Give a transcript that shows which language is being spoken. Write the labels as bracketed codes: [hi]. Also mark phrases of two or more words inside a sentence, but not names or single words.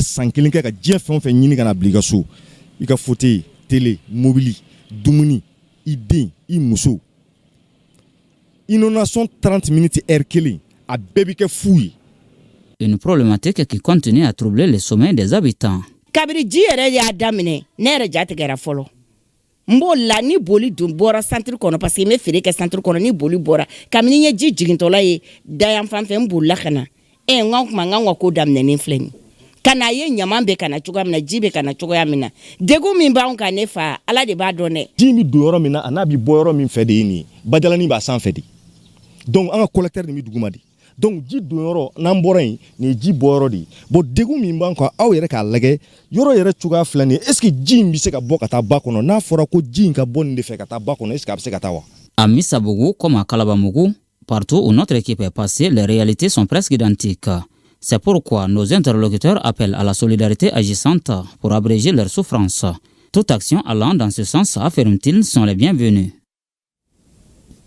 [fr] Inondation 30 minutes heure à bébé fouille. Une problématique qui continue à troubler le sommeil des habitants. [bm] Kabiri ji yɛrɛ y'a daminɛ ne yɛrɛ ja tigɛra fɔlɔ n b'o la ni boli dun bɔra centre kɔnɔ [fr] parce que [bm] n bɛ feere kɛ centre kɔnɔ ni boli bɔra kabini n ye ji jigintɔla ye dayan fan fɛ n bolila ka na n ka kuma n ka ko daminɛnen filɛ nin ka na ye ɲaman bɛ ka na cogoya min na ji bɛ ka na cogoya min na degun min b'anw kan ne fa ala de b'a dɔn dɛ. ji min don yɔrɔ min na a n'a bɛ bɔ yɔrɔ min fɛ de ye nin ye badalanin b'a sanfɛ de donc an ka collecteur de bɛ duguma de. Donc ji don yɔrɔ n'an bɔra yen ni ji bɔ yɔrɔ de bon degun min b'an kan aw yɛrɛ k'a lajɛ yɔrɔ yɛrɛ cogoya filɛ nin [fr] est-ce que [bm] ji in bɛ se ka bɔ ka taa ba kɔnɔ n'a fɔra ko ji in ka bɔ nin de fɛ ka taa ba kɔnɔ [fr] est-ce que [bm] a bɛ se ka taa wa. [fr] À Missabougou comme à Kalabambougou, partout où notre équipe est passée, les réalités sont presque identiques. C'est pourquoi nos interlocuteurs appellent à la solidarité agissante pour abréger leurs souffrances. Toute action allant dans ce sens, affirment-ils, sont les bienvenues.